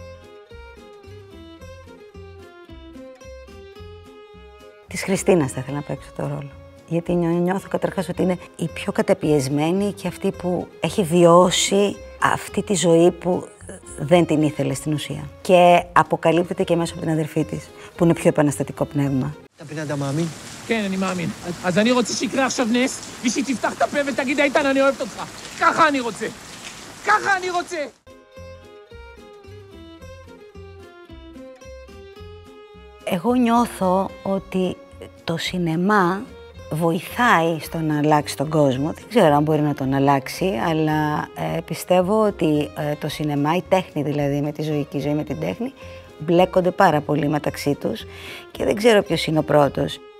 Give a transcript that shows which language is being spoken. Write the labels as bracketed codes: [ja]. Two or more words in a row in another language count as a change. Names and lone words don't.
[el] Της Χριστίνας θα ήθελα να παίξω το ρόλο. Γιατί νιώθω καταρχάς ότι είναι η πιο καταπιεσμένη και αυτή που έχει βιώσει αυτή τη ζωή που δεν την ήθελε στην ουσία. Και αποκαλύπτεται και μέσα από την αδερφή της, που είναι πιο επαναστατικό πνεύμα. [he] אתה מאמין? כן, אני מאמין. אז אני רוצה שיקרה עכשיו נס, ושהיא תפתח את הפה ותגיד, איתן, אני אוהבת אותך. ככה אני רוצה. ככה אני רוצה. [el] Εγώ νιώθω ότι το σινεμά βοηθάει στο να αλλάξει τον κόσμο. Δεν ξέρω αν μπορεί να τον αλλάξει, αλλά πιστεύω ότι το σινεμά, η τέχνη δηλαδή με τη ζωή και η ζωή με την τέχνη, μπλέκονται πάρα πολύ μεταξύ τους και δεν ξέρω ποιος είναι ο πρώτος.